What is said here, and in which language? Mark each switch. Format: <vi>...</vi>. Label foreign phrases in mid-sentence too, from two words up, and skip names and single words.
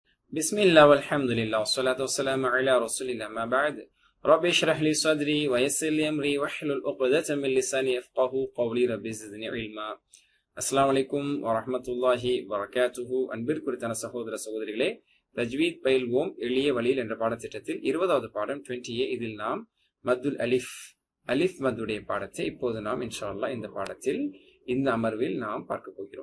<ar>بسم الله والحمد لله والصلاة والسلام على رسول الله ما بعد رب اشرح لي صدري ويسر لي أمري واحلل عقدة من لساني يفقهوا قولي رب زدني علما. السلام عليكم ورحمة الله وبركاته.</ar> <ta>அன்பிற்குரித்தான சகோதர சகோதரிகளே, தஜ்வீத் பயில்வோம் எளிய வழியில் என்ற பாடத்திட்டத்தில் 20வது பாடம் 20A. இதில் நாம்</ta> <ar>مد الألف</ar> <ta>மத்துடைய பாடத்தை இப்போது நாம்</ta> <ar>إن شاء الله</ar> <ta>இந்த பாடத்தில் இந்த அமர்வில் நாம் பார்க்க போகிறோம்.</ta>